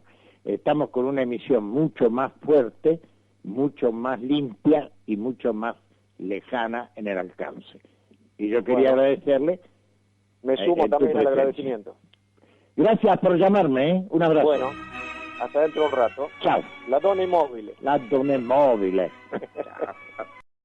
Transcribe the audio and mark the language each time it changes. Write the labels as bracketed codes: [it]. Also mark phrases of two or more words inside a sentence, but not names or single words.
[es] Estamos con una emisión mucho más fuerte, mucho más limpia y mucho más lejana en el alcance. Y yo quería agradecerle. Me sumo también al agradecimiento. Gracias por llamarme, ¿eh? Un abrazo. Bueno, hasta dentro de un rato. [it] Ciao. La donna immobile. La donna immobile. Ciao.